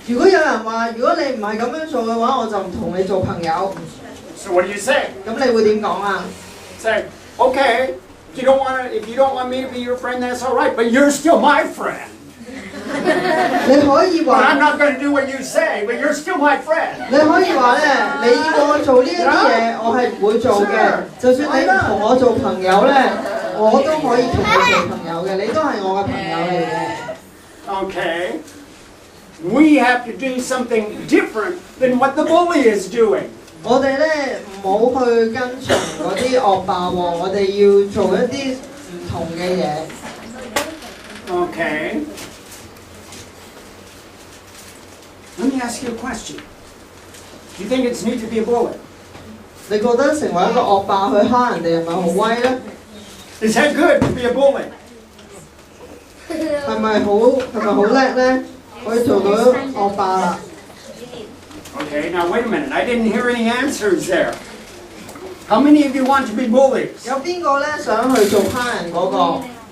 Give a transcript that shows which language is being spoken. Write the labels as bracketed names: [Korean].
[Cantonese] 如果有人話，如果你唔係咁樣做嘅話，我就唔同你做朋友。 [English] So what do you say? [Cantonese] 咁你會點講啊？ [English] Say, okay, if you don't want me to be your friend, that's all right, but you're still my friend. [Cantonese] 你可以 [English] But [Cantonese] 話 [English] I'm not going to do what you say, but you're still my friend. [Cantonese] 你可以話咧，你要我做呢一啲嘢，我係唔會做嘅。就算你唔同我做朋友咧，我都可以同你做朋友嘅，你都係我嘅朋友嚟嘅。 [English] Okay. We have to do something different than what the bully is doing. [Cantonese] 我哋咧唔好去跟從嗰啲惡霸喎，我哋要做一啲唔同嘅嘢。 [English] Okay. Let me ask you a question. Do you think it's neat to be a bully? [Cantonese] 你覺得成為一個惡霸去蝦人哋係咪好威咧？ [English] Is that good to be a bully? [Cantonese] 係咪好叻咧？可以做到惡霸啦。 [English] Okay, now wait a minute. I didn't hear any answers there. How many of you want to be bullies? [Cantonese] 有邊個咧想去做蝦人嗰個？